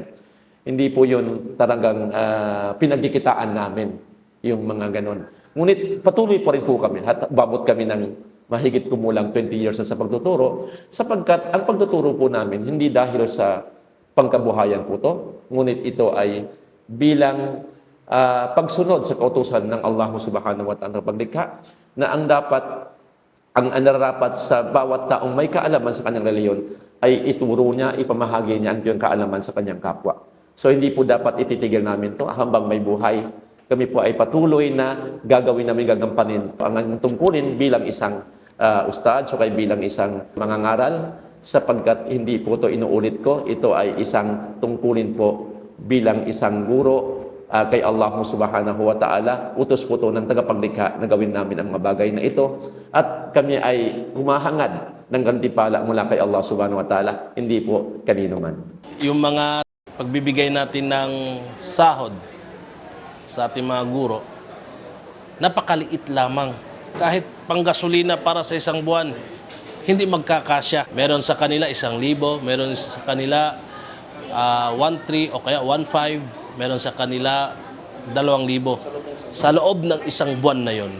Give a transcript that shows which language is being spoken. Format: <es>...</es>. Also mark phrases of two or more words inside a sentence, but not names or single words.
<tl>Hindi po yun talagang pinagkikitaan namin yung mga ganon. Ngunit patuloy pa rin po kami at babot kami ng mahigit kumulang 20 years na sa pagtuturo sapagkat ang pagtuturo po namin hindi dahil sa pangkabuhayan po to, ngunit ito ay bilang pagsunod sa kautusan ng Allah</tl> <ar>سبحانه وتعالى</ar> <tl>paglikha na ang dapat ang nararapat sa bawat taong may kaalaman sa kanyang reliyon ay ituro niya, ipamahagi niya ang kanyang kaalaman sa kanyang kapwa. So hindi po dapat ititigil namin to hanggang may buhay. Kami po ay patuloy na gagawin namin, gagampanin ang tungkulin bilang isang ustad, so kay bilang isang mangangaral, sapagkat hindi po ito inuulit ko, ito ay isang tungkulin po bilang isang guro kay Allah</tl> <ar>سبحانه وتعالى.</ar> <tl>Utos po ito ng tagapaglikha na gawin namin ang mga bagay na ito, at kami ay humahangad ng gantimpala mula kay Allah</tl> <ar>سبحانه وتعالى,</ar> <tl>hindi po kanino man. Yung mga pagbibigay natin ng sahod sa ating mga guro, napakaliit lamang. Kahit panggasolina para sa isang buwan, hindi magkakasya. Meron sa kanila 1,000, meron sa kanila 1,300 o kaya 1,500, meron sa kanila 2,000 sa loob ng isang buwan na yon.</tl>